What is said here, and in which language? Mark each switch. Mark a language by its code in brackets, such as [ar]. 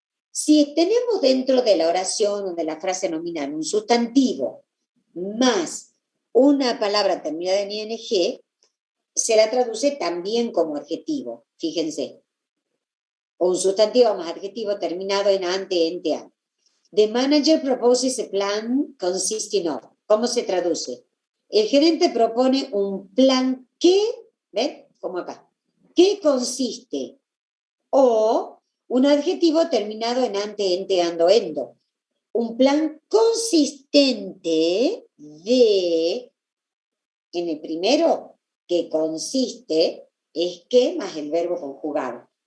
[es] Si tenemos dentro de la oración o de la frase nominal un sustantivo más una palabra terminada en ing, se la traduce también como adjetivo, fíjense. O un sustantivo más adjetivo terminado en ante, ente, an. [en] The manager proposes a plan consisting of. [es] ¿Cómo se traduce? El gerente propone un plan que, ¿ven? Como acá, que consiste, o un adjetivo terminado en ante, ente, ando, endo. Un plan consistente de, en el primero, que consiste, es que más el verbo conjugado.